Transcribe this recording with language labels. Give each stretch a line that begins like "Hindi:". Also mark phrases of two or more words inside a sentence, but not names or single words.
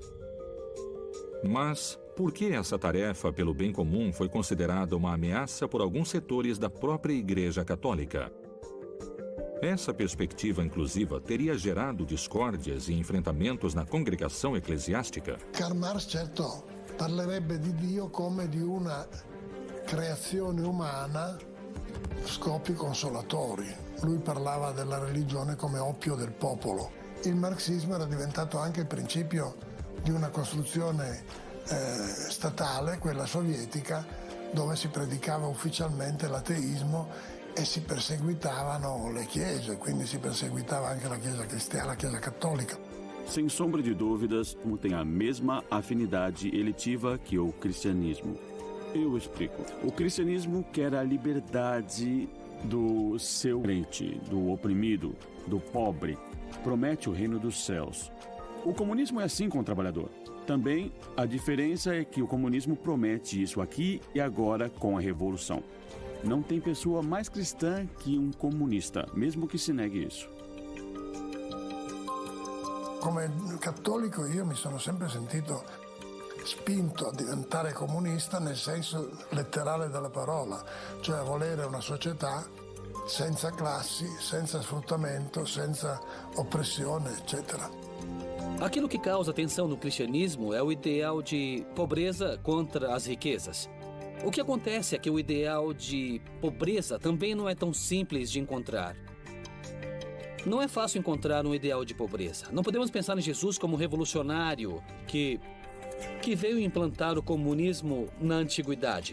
Portuguese: Mas por que essa tarefa pelo bem comum foi considerada uma ameaça por alguns setores da própria Igreja Católica? Essa perspectiva inclusiva teria gerado discórdias e enfrentamentos na congregação eclesiástica?
Italian: Karl Marx, certo, parlerebbe di Dio come di una creazione umana, scopi consolatori. Lui parlava della religione come oppio del popolo. Il marxismo era diventato anche il principio di una costruzione statale, quella sovietica, dove si predicava ufficialmente l'ateismo e si perseguitavano le chiese, quindi si perseguitava anche la Chiesa cristiana, la Chiesa cattolica.
Portuguese: Sem sombra de dúvidas, tem a mesma afinidade eletiva que o cristianismo. Eu explico. O cristianismo quer a liberdade do seu crente, do oprimido, do pobre. Promete o reino dos céus. O comunismo é assim com o trabalhador. Também a diferença é que o comunismo promete isso aqui e agora com a revolução. Não tem pessoa mais cristã que um comunista, mesmo que se negue isso.
Italian: Come cattolico io mi sono sempre sentito spinto a diventare comunista nel senso letterale della parola, cioè a volere una società senza classi, senza sfruttamento, senza oppressione, eccetera.
Portuguese: Aquilo que causa tensão no cristianismo é o ideal de pobreza contra as riquezas. O que acontece é que o ideal de pobreza também não é tão simples de encontrar. Não é fácil encontrar um ideal de pobreza. Não podemos pensar em Jesus como um revolucionário que veio implantar o comunismo na antiguidade.